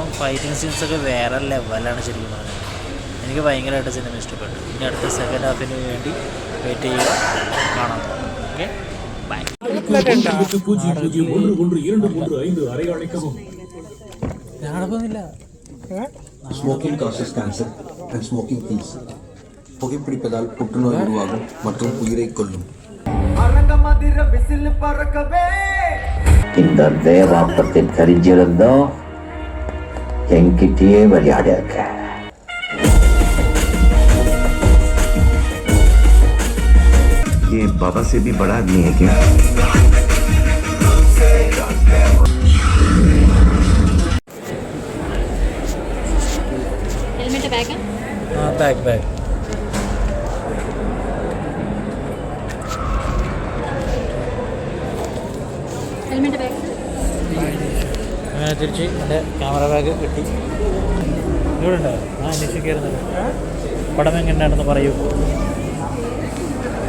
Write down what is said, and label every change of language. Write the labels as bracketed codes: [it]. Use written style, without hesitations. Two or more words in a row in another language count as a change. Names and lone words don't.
[en] fighting scenes ഒക്കെ [ml] വേറെ ലെവലാണ് ശരിക്കും പറഞ്ഞത്. എനിക്ക് ഭയങ്കരമായിട്ട് സിനിമ ഇഷ്ടപ്പെട്ടു. ഇനി അടുത്ത [en] second half ന് [ml] വേണ്ടി വെയിറ്റ് ചെയ്യുക. കാണാം. [en] okay bye. [ml] ഞാനൊന്നുമില്ല. [en] smoking causes cancer and smoking kills. [ta] புகைப்பிடிப்பதால் புற்றுநோய் உருவாகும் மற்றும் உயிரை கொல்லும். இந்த தேவாப்பத்தில் தெரிஞ்சிருந்தோம் என்கிட்டயே விளையாட இருக்க. [hi] ये बाबा से भी बड़ा आदमी है क्या? [ml] बैग അങ്ങനെ തിരിച്ച് എൻ്റെ [en] camera bag [ml] കിട്ടി. ഇവിടെ ഉണ്ടോ? അന്വേഷിക്കായിരുന്നല്ലോ. പടം എങ്ങനെയാണെന്ന് പറയൂ.